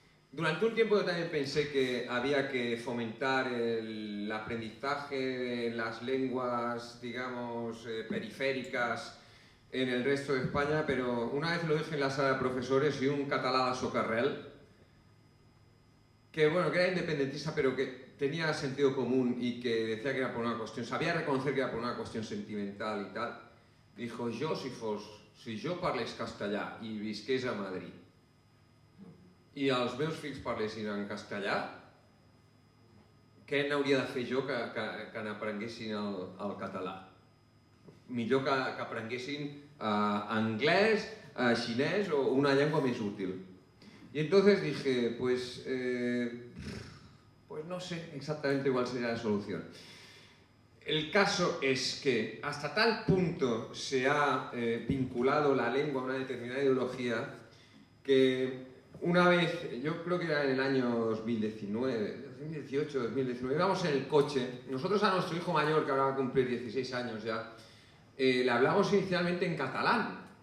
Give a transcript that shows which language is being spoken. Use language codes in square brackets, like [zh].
[es] Durante un tiempo yo también pensé que había que fomentar el aprendizaje de las lenguas, digamos, periféricas en el resto de España, pero una vez lo dije en la sala de profesores y un català de Socarrel, que bueno, que era independentista pero que tenía sentido común y que decía que era por una cuestión, sabía reconocer que era por una cuestión sentimental y tal, dijo, [ca] si jo parlés castellà i visqués a Madrid, i els meus fills parlessin en castellà, què n'hauria de fer jo que n'aprenguessin el català? Millor que aprenguessin anglès, xinès o una llengua més útil. [es] Y entonces dije, pues no sé exactamente cuál sería la solución. El caso es que hasta tal punto se ha vinculado la lengua a una determinada ideología que una vez, yo creo que era en el año 2018, 2019, íbamos en el coche, nosotros a nuestro hijo mayor, que ahora va a cumplir 16 años ya, le hablamos inicialmente en catalán.